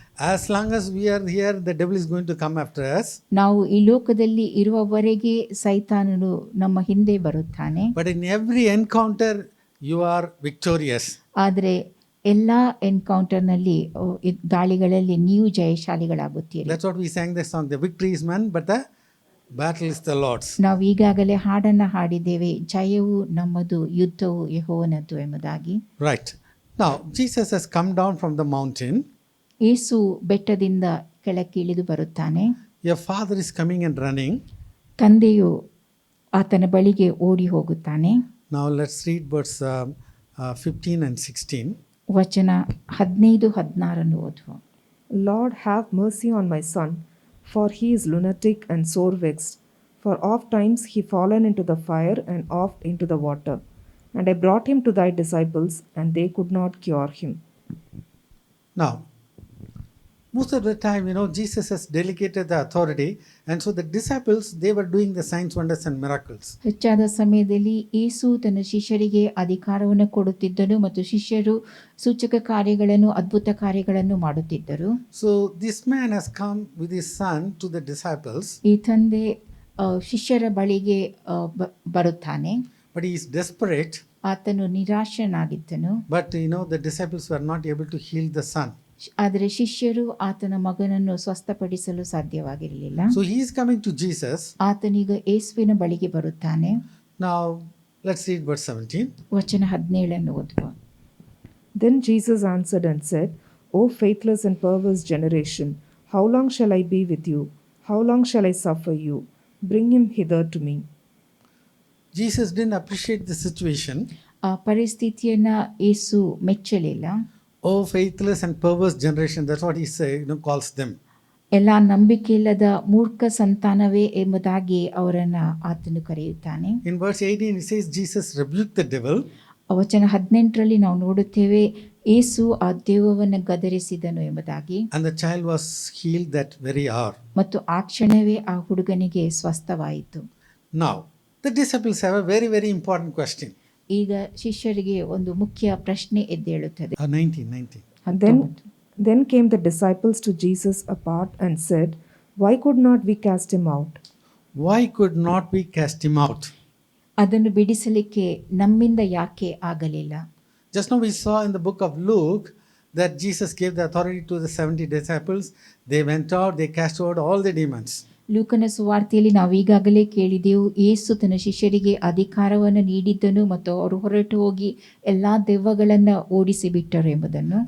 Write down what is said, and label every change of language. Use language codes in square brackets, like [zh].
[en] As long as we are here, the devil is going to come after us. [kn] ನಾವು ಈ ಲೋಕದಲ್ಲಿ ಇರುವವರೆಗೆ ಸೈತಾನನು ನಮ್ಮ ಹಿಂದೆ ಬರುತ್ತಾನೆ. [en] But in every encounter you are victorious. [kn] ಆದರೆ ಎಲ್ಲಾ ಎನ್ಕೌಂಟರ್ನಲ್ಲಿ ದಾಳಿಗಳಲ್ಲಿ ನೀವು ಜಯಶಾಲಿಗಳಾಗುತ್ತೀರಿ. [en] That's what we sang the song. The victory is mine, but the battle is the Lord's. [kn] ನಾವು ಈಗಾಗಲೇ ಹಾಡನ್ನು ಹಾಡಿದ್ದೇವೆ, ಜಯವು ನಮ್ಮದು, ಯುದ್ಧವು ಯೆಹೋವನದು ಎಂಬುದಾಗಿ. [en] Right. Now Jesus has come down from the mountain. [kn] ಯೇಸು ಬೆಟ್ಟದಿಂದ ಕೆಳಕ್ಕೆ ಇಳಿದು ಬರುತ್ತಾನೆ. [en] Your father is coming and running. [kn] ತಂದೆಯು ಆತನ ಬಳಿಗೆ ಓಡಿ ಹೋಗುತ್ತಾನೆ. [en] Now let's read verse 15 and 16. [kn] ವಚನ 15-16 ಓದುವ. [en] Lord, have mercy on my son, for he is lunatic and sore vexed. For oft times he fallen into the fire and oft into the water. And I brought him to thy disciples, and they could not cure him. Now, most of the time, Jesus has delegated the authority, and so the disciples, they were doing the signs, wonders and miracles. [kn] ಹೆಚ್ಚಾದ ಸಮಯದಲ್ಲಿ ಯೇಸು ತನ್ನ ಶಿಷ್ಯರಿಗೆ ಅಧಿಕಾರವನ್ನು ಕೊಡುತ್ತಿದ್ದನು ಮತ್ತು ಶಿಷ್ಯರು ಸೂಚಕ ಕಾರ್ಯಗಳನ್ನು, ಅದ್ಭುತ ಕಾರ್ಯಗಳನ್ನು ಮಾಡುತ್ತಿದ್ದರು. [en] So this man has come with his son to the disciples. [kn] ಈ ತಂದೆ ಶಿಷ್ಯರ ಬಳಿಗೆ ಬರುತ್ತಾನೆ. [en] But he is desperate. [kn] ಆತನು ನಿರಾಶನಾಗಿದ್ದನು. [en] But the disciples were not able to heal the son. [kn] ಆದರೆ ಶಿಷ್ಯರು ಆತನ ಮಗನನ್ನು ಸ್ವಸ್ಥಪಡಿಸಲು ಸಾಧ್ಯವಾಗಿರಲಿಲ್ಲ. [en] So he is coming to Jesus. [kn] ಆತನೀಗ ಯೇಸುವಿನ ಬಳಿಗೆ ಬರುತ್ತಾನೆ. [en] Now let's read verse 17. [kn] ವಚನ 17 ಓದುವ. [en] Then Jesus answered and said, O faithless and perverse generation, how long shall I be with you? How long shall I suffer you? Bring him hither to me. Jesus didn't appreciate the situation. [kn] ಆ ಪರಿಸ್ಥಿತಿಯನ್ನ ಯೇಸು ಮೆಚ್ಚಲಿಲ್ಲ. [en] Oh faithless and perverse generation, that's what he calls them. [kn] ಎಲ್ಲ ನಂಬಿಕೆಯಿಲ್ಲದ ಮೂರ್ಖ ಸಂತಾನವೇ ಎಂಬುದಾಗಿ ಅವರನ್ನ ಆತನು ಕರೆಯುತ್ತಾನೆ. [en] In verse 18 it says Jesus rebuked the devil. [kn] ವಚನ 18ರಲ್ಲಿ ನಾವು ನೋಡುತ್ತೇವೆ ಯೇಸು ಆ ದೆವ್ವವನ್ನು ಗದರಿಸಿದನು ಎಂಬುದಾಗಿ. [en] And the child was healed that very hour. [kn] ಮತ್ತು ಆ ಕ್ಷಣವೇ ಆ ಹುಡುಗನಿಗೆ ಸ್ವಸ್ಥವಾಯಿತು. [en] Now, the disciples have a very, very important question. [kn] ಈಗ ಶಿಷ್ಯರಿಗೆ ಒಂದು ಮುಖ್ಯ ಪ್ರಶ್ನೆ ಎದ್ದೇಳುತ್ತದೆ. [en] 19. Then came the disciples to Jesus apart and said, Why could not we cast him out? Why could not we cast him out? [kn] ಅದನ್ನು ಬಿಡಿಸಲಿಕ್ಕೆ ನಮ್ಮಿಂದ ಯಾಕೆ ಆಗಲಿಲ್ಲ? [en] Just now we saw in the book of Luke that Jesus gave the authority to the 70 disciples. They went out, they cast out all the demons. [kn] ಲೂಕನ ಸುವಾರ್ತೆಯಲ್ಲಿ ನಾವು ಈಗಾಗಲೇ ಕೇಳಿದೆವು, ಯೇಸು ತನ್ನ ಶಿಷ್ಯರಿಗೆ ಅಧಿಕಾರವನ್ನು ನೀಡಿದ್ದನು ಮತ್ತು ಅವರು ಹೊರಟು ಹೋಗಿ ಎಲ್ಲಾ ದೆವ್ವಗಳನ್ನು ಓಡಿಸಿ ಬಿಟ್ಟರು ಎಂಬುದನ್ನು.